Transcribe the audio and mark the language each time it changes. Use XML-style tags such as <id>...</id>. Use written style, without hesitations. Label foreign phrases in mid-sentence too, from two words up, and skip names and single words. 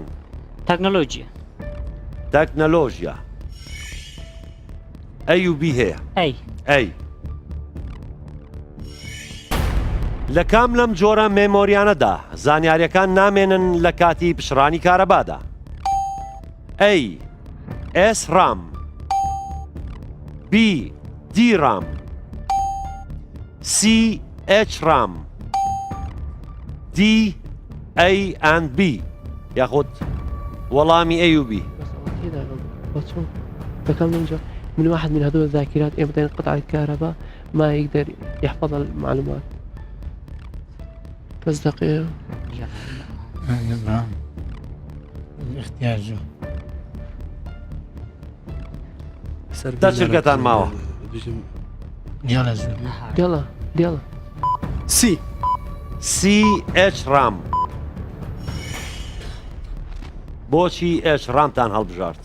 <ckb>تەکنۆلۆژیە. تەکنەلۆژیا. ئەی و بی هەیە؟ ئەی. لە کام لەم جۆرە مێمۆریانەدا زانیاریەکان نامێنن لە کاتی پشڕانی کارەبادا؟</ckb> <en>A. S RAM B. D RAM C. H RAM D. A and B</en> <ckb>ياخد وەڵامی A و B.</ckb> <ar>من واحد من هذول الذاكرات إمتى ينقطع الكهرباء ما يقدر يحفظ المعلومات. بس دقيقة. احتياجه.</ar> <ckb>تا شرکەتان ماوە؟</ckb> <ar>يلا</ar> <ckb>C H RAM بۆچی H رامتان هەڵبژارد؟</ckb>